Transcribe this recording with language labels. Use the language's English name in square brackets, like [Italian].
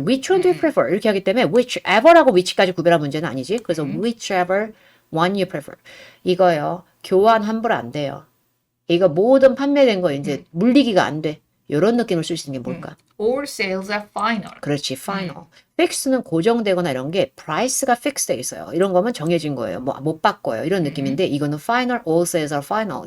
[English] Which one do you prefer [Korean] 이렇게 하기 때문에 whichever하고 which까지 구별할 문제는 아니지. 그래서 [English] whichever one you prefer [Korean] 이거요. 교환 환불 안 돼요. 이거 모든 판매된 거 이제 물리기가 안 돼. 이런 느낌을 쓸 수 있는 게 뭘까? [English] All sales are final. [Korean] 그렇지. final. fix는 고정되거나 이런 게 price가 fix 돼 있어요. 이런 거면 정해진 거예요. 뭐 못 바꿔요. 이런 느낌인데 이거는 final. [English] all sales are final.